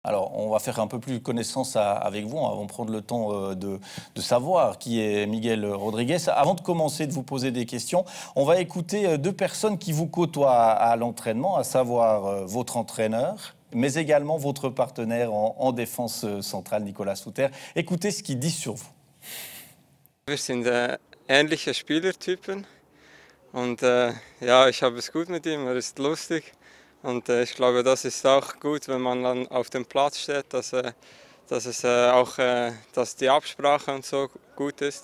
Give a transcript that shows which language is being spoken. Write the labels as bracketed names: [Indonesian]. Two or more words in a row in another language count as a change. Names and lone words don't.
[French] Alors, on va faire un peu plus connaissance avec vous. On va prendre le temps de savoir qui est Miguel Rodriguez. Avant de commencer de vous poser des questions, on va écouter deux personnes qui vous côtoient à l'entraînement, à savoir votre entraîneur, mais également votre partenaire en défense centrale, Nicolas Souter. Écoutez ce qu'ils disent sur vous. [German] Wir sind ähnliche Spielertypen und ja, ich habe es gut mit ihm, ist lustig und ich glaube, das ist auch gut, wenn man dann auf dem Platz steht, dass die Absprache und so gut ist.